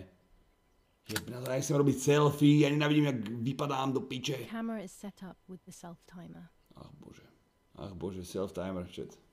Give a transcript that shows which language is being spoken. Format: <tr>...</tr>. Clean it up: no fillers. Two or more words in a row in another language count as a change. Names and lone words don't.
<sk>Ja nechcem robiť selfie, ja nenávidím, jak vypadám do piče.</sk> <en>The camera is set up with the self-timer.</en> <sk>Ach bože, self-timer, chat.</sk>